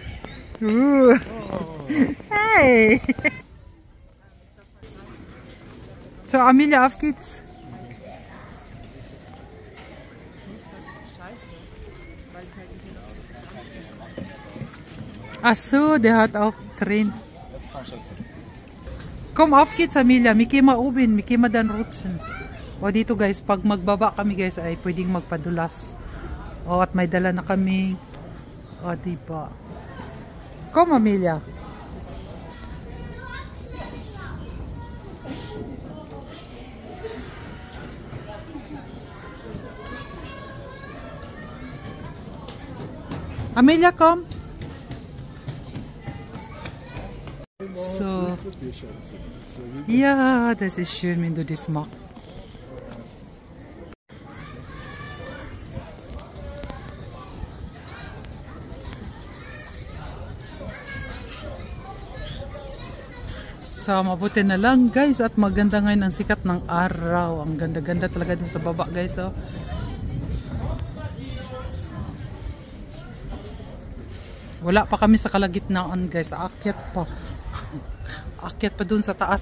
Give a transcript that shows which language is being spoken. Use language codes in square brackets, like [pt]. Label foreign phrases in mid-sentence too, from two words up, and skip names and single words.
[de] Hey. So, Amelia, auf geht's. Ach so, der hat auch drin. Komm, auf geht's, Amelia. Miki maubin, miki madan rutschen. [tl] O dito guys, pag magbaba kami guys ay pwedeng magpadulas. O at may dala na kami. O diba. [en] Come, Amelia. Amelia, komm. [de] So. Ja, das ist schön, wenn du das machst. [tl] So, mabuti na lang guys at maganda ngayon ang sikat ng araw. Ang ganda-ganda talaga dun sa baba guys. Oh. Wala pa kami sa kalagitnaan guys. Aakyat pa. Aakyat pa dun sa taas.